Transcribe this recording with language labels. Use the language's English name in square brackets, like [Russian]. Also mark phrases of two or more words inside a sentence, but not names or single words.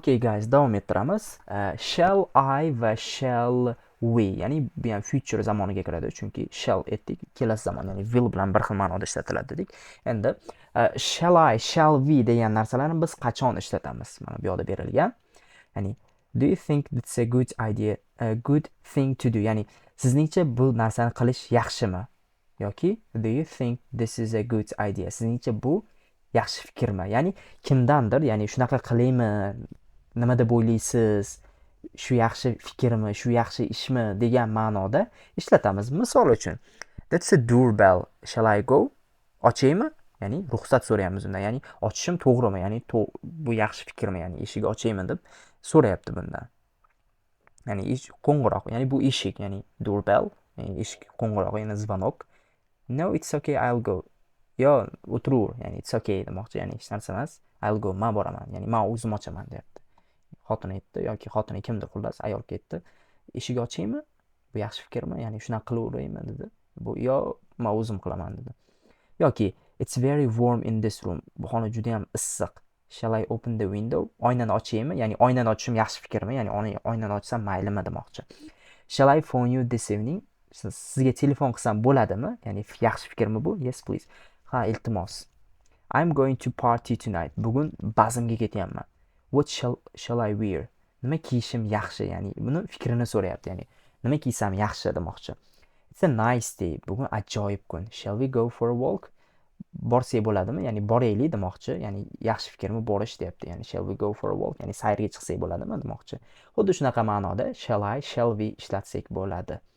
[English] Okay guys, [Uzbek] davom ettiramiz. [English] Shall I va shall we, [Uzbek] ya'ni bu ham future zamoniga kiradi, chunki shall etdik, kelasi zamon, ya'ni will bilan bir xil ma'noda ishlatiladi dedik. Endi [English] shall I, shall we [Uzbek] degan narsalarni biz qachon ishlatamiz? Mana bu yoqda berilgan. [English] Ya'ni do you think it's a good idea, a good thing to do? [Uzbek] Ya'ni sizningcha bu narsani qilish yaxshimi? [English] Yoki do you think this is a good idea? [Uzbek] Sizningcha bu yaxshi fikrmi? Ya'ni kimdandir, ya'ni shunaqa qilaymi, nima deb o'ylaysiz, shu yaxshi fikrmi, shu yaxshi ishmi degan ma'noda ishlatamiz. Misol uchun, [English] that's a doorbell, shall I go? [Uzbek] Ochaymi? Ya'ni ruxsat so'rayapmiz undan. Ya'ni ochishim to'g'rimi? Ya'ni bu yaxshi fikrmi? Ya'ni eshik ochaymi deb so'rayapti bundan. Ya'ni qo'ng'iroq, ya'ni bu eshik, ya'ni doorbell, ya'ni eshik qo'ng'irog'i, ya'ni zvonok. [English] No, it's okay, I'll go. [Uzbek] Yo, o'tiraver, ya'ni [English] it's okay [Uzbek] demoqchi, ya'ni hech narsa emas. [English] I'll go, [Uzbek] men boraman, ya'ni men o'zim ochaman deyapti. Xotin aytdi yoki xotini kimdir, xullas ayol ketdi. Eshik ochaymi? Bu yaxshi fikrmi? Ya'ni shunaqa qilaveraymi dedi. Bu yo men o'zim qilaman dedi. [English] Yoki it's very warm in this room. [Uzbek] Bu xona juda ham issiq. [English] Shall I open the window? [Uzbek] Oynani ochaymi? Ya'ni oynani ochishim yaxshi fikrmi? Ya'ni oynani ochsam maylimi demoqchi. [English] Shall I phone you this evening? [Uzbek] Sizga telefon qilsam bo'ladimi? Ya'ni yaxshi fikrmi bu? [English] Yes please. [Uzbek] Ha, iltimos. [English] I'm going to party tonight. [Uzbek] Bugun bazmga ketyapman. [English] What shall I wear? [Uzbek] Nima kiyishim yaxshi? Ya'ni buni fikrini so'rayapti. Ya'ni nima kiysam yaxshi demoqchi. [English] It's a nice day. [Uzbek] Bugun ajoyib kun. [English] Shall we go for a walk? [Uzbek] Borsak bo'ladimi? Ya'ni boraylik demoqchi. Ya'ni yaxshi fikrmi borish deyapti. [English] Ya'ni shall we go for a walk? [Uzbek] Ya'ni sayrga chiqsak bo'ladimi demoqchi. Xuddi shunaqa ma'noda [English] shall I, shall we [Uzbek] ishlatsak bo'ladi.